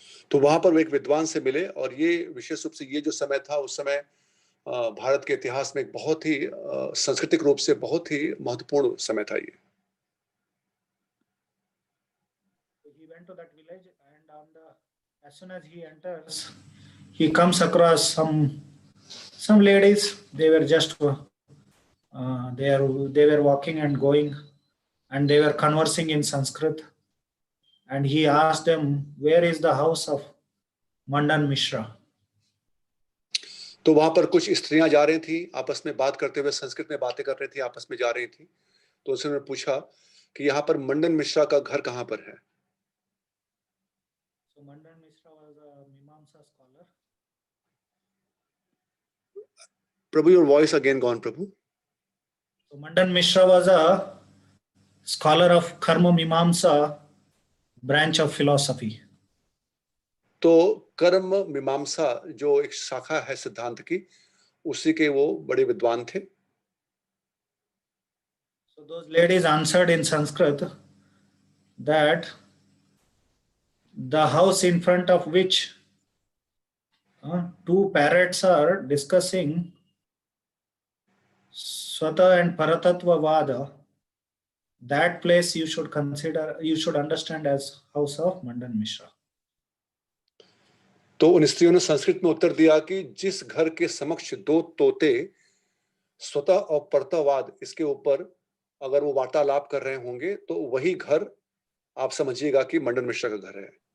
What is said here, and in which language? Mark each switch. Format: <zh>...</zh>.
<hi>तो वहां पर वो एक विद्वान से मिले, और ये विशेष रूप से ये जो समय था, उस समय भारत के इतिहास में एक बहुत ही सांस्कृतिक रूप से बहुत ही महत्वपूर्ण समय था ये.</hi> <en>He went to that village, and as soon as he enters, he comes across some ladies. They were just they were walking and going, and they were conversing in Sanskrit. And he asked them, "Where is the house of Mandan Mishra?"</en> <hi>तो वहां पर कुछ स्त्रियां जा रही थी, आपस में बात करते हुए संस्कृत में बातें कर रही थी, आपस में जा रही थी. तो उसने पूछा कि यहाँ पर मंडन मिश्रा का घर कहाँ पर है.</hi> <en>So Mandan Mishra was a Mimamsa scholar. Prabhu, your voice again gone, Prabhu. So Mandan Mishra was a scholar of Karma Mimamsa branch of philosophy.</en> <hi>तो कर्म मीमांसा जो एक शाखा है सिद्धांत की, उसी के वो बड़े विद्वान थे.</hi> <en>So those ladies answered in Sanskrit that the house in front of which two parrots are discussing Swata and Paratattva Vada, that place you should understand as house of Mandan Mishra.</en> <hi>तो उन स्त्रियों ने संस्कृत में उत्तर दिया कि जिस घर के समक्ष दो तोते स्वतः और परतवाद इसके ऊपर अगर वो वार्तालाप कर रहे होंगे, तो वही घर आप समझिएगा कि मंडन मिश्रा का घर है.</hi>